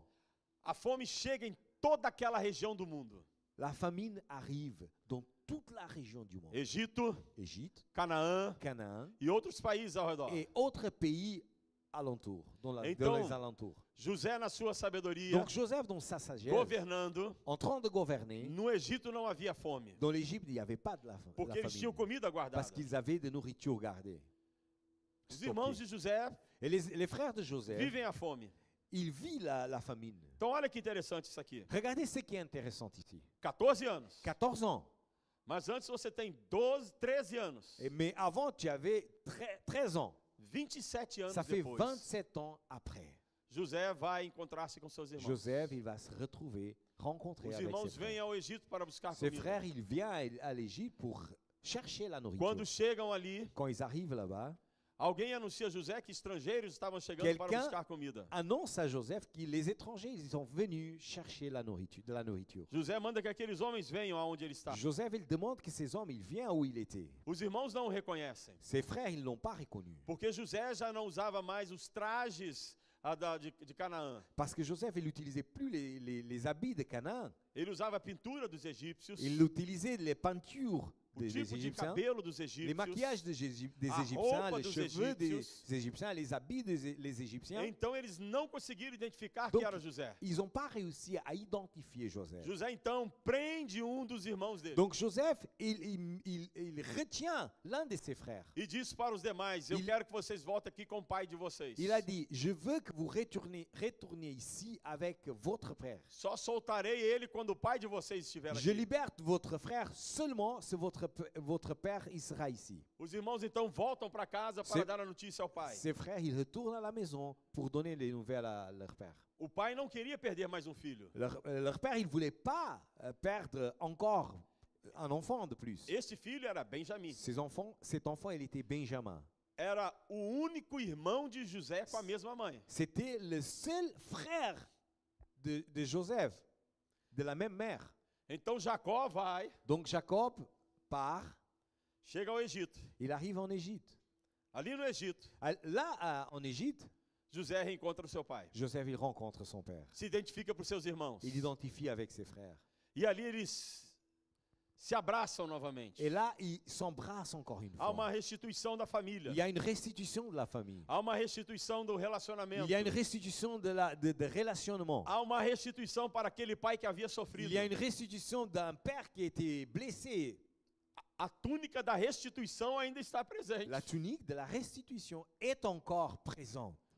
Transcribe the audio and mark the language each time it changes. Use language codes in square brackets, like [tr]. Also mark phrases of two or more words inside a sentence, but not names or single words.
[pt] A fome chega em toda aquela região do mundo. [fr] La famine arrive dans toute la région du monde. [pt] Egito, [fr] Égypte, [pt] Canaã [fr] Canaan [pt] e outros países ao redor. [fr] et autres pays alentours, dans [pt] Então, [fr] les alentours. [pt] José, na sua sabedoria, [fr] Donc Joseph, dans sa sagesse, [pt] governando, [fr] en train de gouverner, [pt] no Egito não havia fome, [fr] dans l'Égypte, il n'y avait pas de la [pt] porque eles tinham [fr] famine, [pt] comida guardada. [fr] parce qu'ils avaient de nourriture gardée. [pt] Os irmãos de José [fr] Et les frères de Joseph, [pt] vivem a fome. [fr] ils vivent la famine. [pt] Então olha que interessante isso aqui. [fr] Regardez ce qui est intéressant ici. [pt] 14 anos. [fr] 14 ans. [pt] Mas antes você tem 12, 13 anos. [fr] Mais avant, tu avais 13 ans. [pt] 27 anos [fr] Ça fait [pt] depois, [fr] 27 ans après. [pt] José vai encontrar-se com seus irmãos. [fr] Joseph, il va se retrouver, rencontrer [pt] Os [fr] avec [pt] irmãos [fr] ses [pt] vêm [fr] frères. [pt] ao Egito para buscar [fr] Ses [pt] comida. [fr] frères, il vient à l'Égypte pour chercher la nourriture. [pt] Quando chegam ali, [fr] Quand ils arrivent là-bas, [pt] alguém anuncia a José que estrangeiros estavam chegando para [fr] Quelqu'un- [pt] buscar comida. [fr] annonce à Joseph que les étrangers, ils sont venus chercher de la nourriture. [pt] José manda que aqueles homens venham aonde ele está. [fr] Joseph, il demande que ces hommes, ils viennent où il était. [pt] Os irmãos não o reconhecem, [fr] Ses frères, ils ne l'ont pas reconnu. [pt] porque José já não usava mais os trajes de Canaã. [fr] Parce que Joseph, il n'utilisait plus les habits de Canaan. [pt] Ele usava a pintura dos egípcios, [fr] Il utilisait les peintures [pt] o [fr] des [pt] tipo de [fr] Égyptiens, [pt] cabelo dos [fr] les [pt] egípcios. [fr] maquillages des [pt] A [fr] Égyptiens, [pt] roupa [fr] les [pt] dos [fr] cheveux des [pt] egípcios. [fr] Égyptiens, les habits des Égyptiens. [pt] Então eles não conseguiram identificar [fr] Donc, [pt] que era José. [fr] Ils n'ont pas réussi à identifier Joseph. [pt] José então prende dos irmãos dele [fr] Donc Joseph, il retient l'un de ses frères. [pt] e diz para os demais: eu [fr] Il- [pt] quero que vocês voltem aqui com o pai de vocês. [fr] Il a dit, je veux que vous retourniez ici avec votre frère. [pt] Só soltarei ele quando o pai de vocês estiver [fr] Je [pt] aqui. [fr] libère votre frère seulement si votre père il sera ici. [pt] Os irmãos então voltam para casa para [fr] C'est- [pt] dar a notícia ao pai. [fr] Ses frères, ils retournent à la maison pour donner les nouvelles à leur père. [pt] O pai não queria perder mais um filho. [fr] Leur père, il ne voulait pas perdre encore un enfant de plus. [pt] Este filho era Benjamim. [fr] Cet enfant, il était Benjamin. [pt] Era o único irmão de José com a mesma mãe. [fr] C'était le seul frère de Joseph, de la même mère. [pt] Então Jacó vai, [fr] Donc Jacob part, [pt] chega ao Egito. [fr] il arrive en Égypte. [pt] Ali no Egito, [fr] Là, en Égypte, [pt] José reencontra o seu pai. [fr] Joseph, il rencontre son père. [pt] Se identifica para os seus irmãos. [fr] Il identifie avec ses frères. [pt] E ali eles se abraçam novamente. [fr] Et là, il s'embrasse encore une [pt] Há uma [fr] fois. [pt] restituição da família. [fr] Il y a une restitution de la famille. [pt] Há uma restituição do relacionamento. [fr] Il y a une restitution de relationnement. [pt] Há uma restituição para aquele pai que havia sofrido. [fr] Il y a une restitution d'un père qui a été blessé. [pt] A túnica da restituição ainda está presente. [fr] La tunique de la restitution est encore présente.